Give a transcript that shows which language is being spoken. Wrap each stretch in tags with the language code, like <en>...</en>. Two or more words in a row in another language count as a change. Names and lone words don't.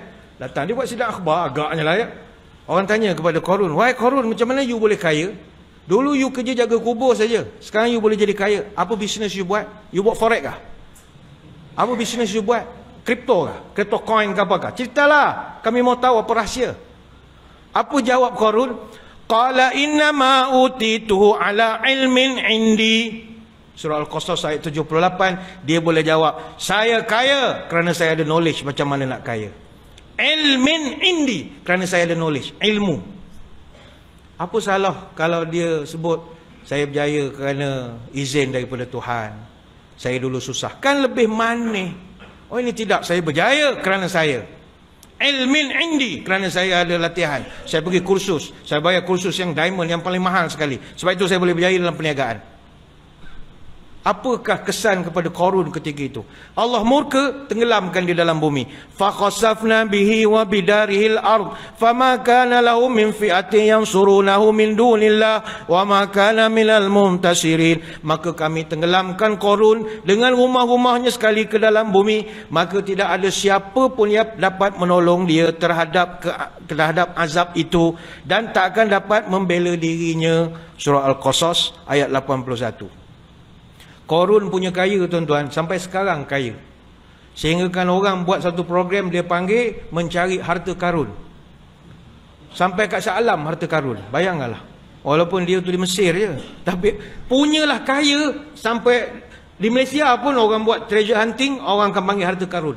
<ms>Datang, dia buat sidang akhbar agaknya lah ya. Orang tanya kepada Qarun, wahai Qarun, macam mana you boleh kaya? Dulu you kerja jaga kubur saja, sekarang you boleh jadi kaya. Apa bisnes you buat? You buat forex kah? Apa bisnes you buat? Kripto kah? Kripto coin kah apakah? Ceritalah, kami mau tahu apa rahsia. Apa jawab Qarun?</ms> <ar>قال إنما أوتيته على علم عندي.</ar> <ms>Surah Al-Qasas ayat 78, dia boleh jawab, saya kaya kerana saya ada knowledge macam mana nak kaya.</ms> <ar>علم عندي,</ar> <ms>kerana saya ada knowledge, ilmu. Apa salah kalau dia sebut saya berjaya kerana izin daripada Tuhan, saya dulu susah, kan lebih manis. Oh ini tidak, saya berjaya kerana saya</ms> <ar>علم عندي,</ar> <ms>kerana saya ada latihan, saya pergi kursus, saya bayar kursus yang diamond yang paling mahal sekali, sebab itu saya boleh berjaya dalam perniagaan. Apakah kesan kepada Qarun ketika itu? Allah murka, tenggelamkan di dalam bumi.</ms> <ar>فخسفنا به وبداره الأرض فما كان له من فئة ينصرونه من دون الله وما كان من المنتصرين.</ar> <ms>Maka kami tenggelamkan Qarun dengan rumah-rumahnya sekali ke dalam bumi, maka tidak ada siapa pun yang dapat menolong dia terhadap azab itu, dan tak akan dapat membela dirinya. Surah Al-Qasas ayat 81. Qarun punya kaya tuan-tuan, sampai sekarang kaya. Sehingga kan orang buat satu program, dia panggil mencari harta karun. Sampai kat Shah Alam harta karun. Bayangkanlah. Walaupun dia tu di Mesir je, tapi punyalah kaya sampai Di Malaysia pun orang buat</ms> <en>treasure hunting,</en> <ms>orang akan panggil harta karun.</ms>